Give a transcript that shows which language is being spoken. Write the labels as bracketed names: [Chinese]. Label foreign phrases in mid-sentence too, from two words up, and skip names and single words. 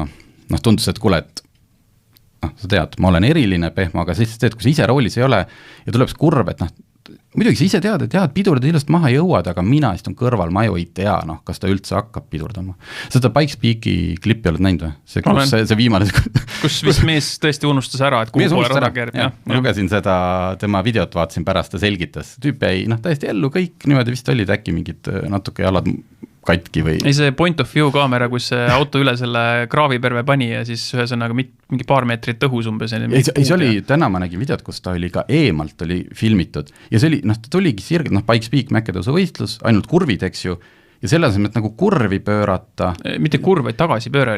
[Estonian] Tundus, et kuule, et sa tead, ma olen eriline pehma, aga siis teed, kui sa ise roolis ei ole ja tuleb kurv, et muidugi sa ise tead, et pidurid ilust maha jõuad, aga mina istun kõrval, ma ju ei tea, kas ta üldse hakkab pidurdama. Seda Pikes Peaki klippi oled näinud või? See viimane... Kus vist mees tõesti unustas ära, et kuhu poole rada keerib. Ma lugesin seda, tema videot vaatasin pärast, ta selgitas. Tüüp jäi täiesti ellu kõik, niimoodi vist olid äkki mingid natuke jalad katki või... Ei, see [English] point of view [Estonian] kaamera, kus see auto üle selle kraaviperve pani ja siis ühesõnaga mingi paar meetrit õhus umbes. Ei, see oli, täna ma nägin videot, kus ta oli ka eemalt oli filmitud ja see oli, ta tuligi sirgelt, Pikes Peak mäketõusu võistlus, ainult kurvid, eks ju, ja selle asemel, et nagu kurvi pöörata. Mitte kurv, vaid tagasipööre.